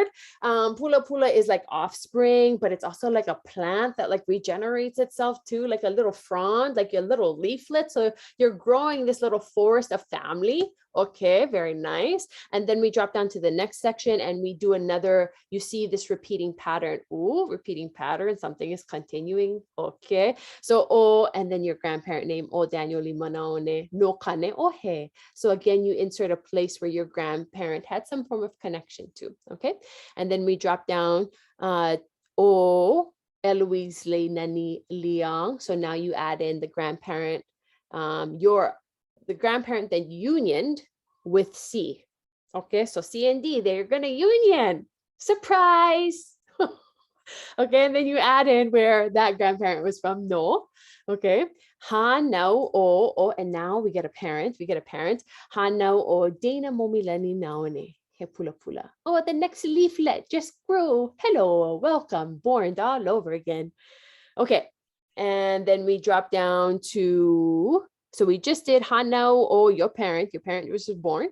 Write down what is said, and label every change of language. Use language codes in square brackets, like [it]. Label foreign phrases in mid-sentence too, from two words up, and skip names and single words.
[en] Pula pula is like offspring, but it's also like a plant that like regenerates itself too, like a little frond, like your little leaflet. So you're growing this little forest of family. Okay, very nice. And then we drop down to the next section and we do another, you see this repeating pattern. Ooh, repeating pattern, something is continuing. Okay, so o, and then your grandparent name, [haw] o Daniel Lima Naone, no kane o he. [en] So again, you insert a place where your grandparent had some form of connection to. Okay, and then we drop down o Eloise Le Nani Liang. So now you add in the grandparent, the grandparent that unioned with C. Okay, so C and D, they're gonna union. Surprise. Okay, and then you add in where that grandparent was from, no. Okay, [haw] ha no o, [en] and now we get a parent, [haw] ha no o Dana Momilani Naone. He pula pula. [en] Oh, the next leaflet just grew. Hello, welcome, born all over again. Okay, and then we drop down to, so we just did Hanau, or your parent was born.